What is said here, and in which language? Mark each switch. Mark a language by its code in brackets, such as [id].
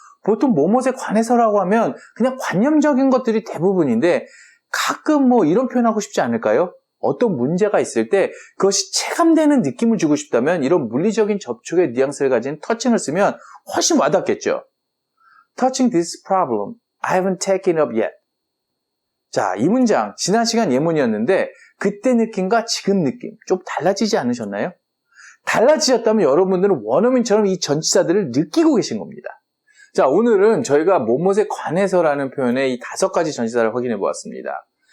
[ko] 보통 뭐뭐에 관해서라고 하면 그냥 관념적인 것들이 대부분인데 가끔 이런 표현하고 싶지 않을까요? 어떤 문제가 있을 때 그것이 체감되는 느낌을 주고 싶다면 이런 물리적인 접촉의 뉘앙스를 가진 터칭을 쓰면 훨씬 와닿겠죠. [en] Touching this problem, I haven't taken up yet. [ko] 자, 이 문장 지난 시간 예문이었는데 그때 느낌과 지금 느낌 좀 달라지지 않으셨나요? 달라지셨다면 여러분들은 원어민처럼 이 전치사들을 느끼고 계신 겁니다. 자, 오늘은 저희가 뭐뭐에 관해서라는 표현의 이 5가지 전치사를 확인해 보았습니다.